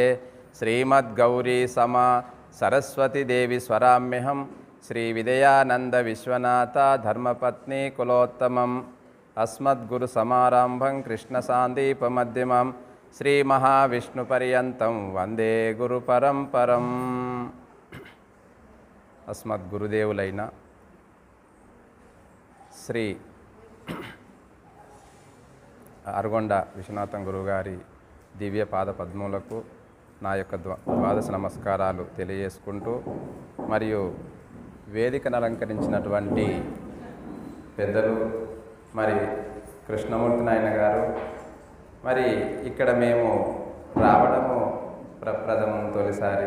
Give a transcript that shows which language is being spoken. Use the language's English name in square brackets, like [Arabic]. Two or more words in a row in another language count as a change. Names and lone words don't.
[Sanskrit] श्रीमद्गौरी समा सरस्वती देवी स्वराम्यहं श्री विदयानंद विश्वनाथ धर्मपत्नी कुलोत्तमम् अस्मद्गुरु समारंभं कृष्ण सांदीप मध्यमं श्री महाविष्णुपर्यन्तं वंदे गुरु परंपरम्। [Telugu] अस्मद्गुरुदेवुलैन శ్రీ అరగొండ విశ్వనాథం గురుగారి దివ్య పాద పద్మములకు నా యొక్క ద్వాదశ నమస్కారాలు తెలియజేసుకుంటూ, మరియు వేదికను అలంకరించినటువంటి పెద్దలు మరి కృష్ణమూర్తి నాయన గారు, మరి ఇక్కడ మేము రావడము ప్రప్రథమం తొలిసారి.